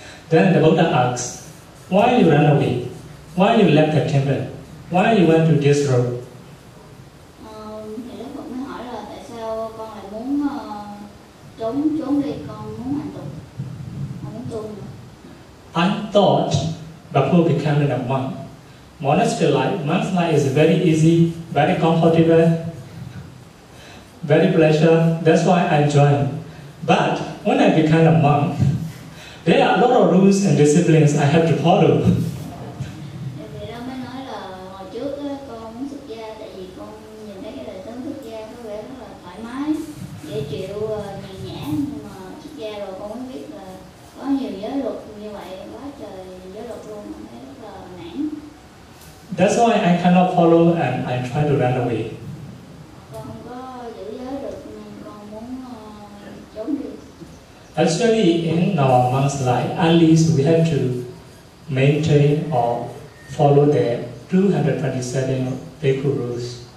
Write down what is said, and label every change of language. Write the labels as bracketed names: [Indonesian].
[English] Then the Buddha asks, why you run away? Why you left the temple? Why you went to this road? [Vietnamese] Thì Đức Phật mới hỏi là tại sao con lại muốn trốn đi, con muốn hành tục, con muốn tu nữa. [English] I thought before becoming a monk, monastery life, monk's life is very easy, very comfortable, very pleasure. That's why I joined. But when I become a monk, there are a lot of rules and disciplines I have to follow. [Vietnamese] Vì đó mới nói là hồi trước con muốn xuất gia tại vì con nhìn thấy cái đời sống xuất gia có vẻ rất là thoải mái, dễ chịu, nhàn nhã, nhưng mà xuất gia rồi con mới biết là có nhiều giới luật như vậy, quá trời giới luật luôn, con thấy rất là nản. [English] That's why I cannot follow and I try to run away. [Vietnamese] Con không có giữ giới được nên con muốn trốn đi. [English] Actually, in our monk's life, at least we have to maintain or follow the 227 Bhikkhu rules.